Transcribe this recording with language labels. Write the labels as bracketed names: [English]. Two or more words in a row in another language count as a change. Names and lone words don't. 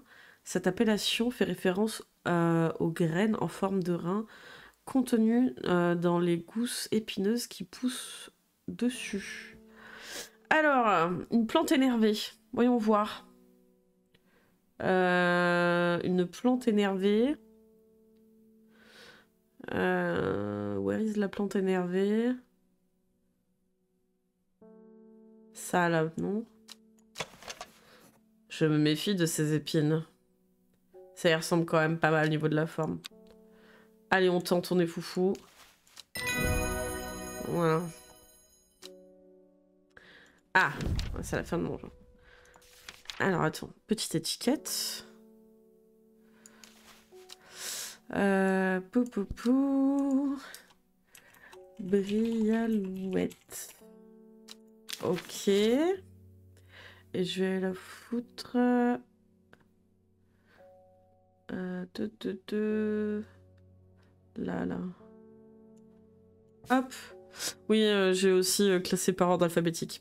[French] Cette appellation fait référence aux graines en forme de rein contenues dans les gousses épineuses qui poussent dessus. Alors, une plante énervée. Voyons voir. Une plante énervée. [English] Where is [French] la plante énervée? Ça là, non? Je me méfie de ces épines. Ça y ressemble quand même pas mal au niveau de la forme. Allez, on tente, on est foufou. Voilà. Ah, c'est la fin de mon jeu. Alors attends, petite étiquette. Pou pou pou. Brialouette. Ok. Et je vais la foutre. Là. Hop. Oui, j'ai aussi classé par ordre alphabétique.